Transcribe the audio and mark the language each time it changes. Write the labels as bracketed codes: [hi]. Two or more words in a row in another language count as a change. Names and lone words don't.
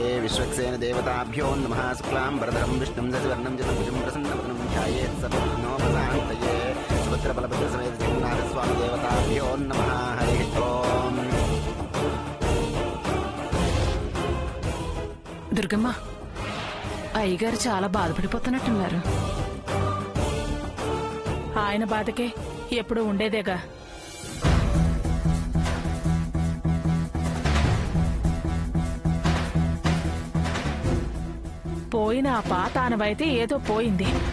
[sa] विश्वक्सेन देवताभ्यो नमः। शुक्लां वरदरं विष्णुं शशिवर्णं चतुर्भुजं प्रसन्नवदनं ध्यायेत् सर्वविघ्नोपशान्तये। सुभद्रबलभद्रसमेत जगन्नाथस्वामी देवताभ्यो नमः। हरिः ओम्। [te] దుర్గమ్మ, అయ్యగారు చాలా బాధపడిపోతున్నట్టున్నారు. ఆయన బాధకే ఎప్పుడు ఉండేదేగా. పోయిన ఆ పాత ఆనవైతే ఏదో పోయింది.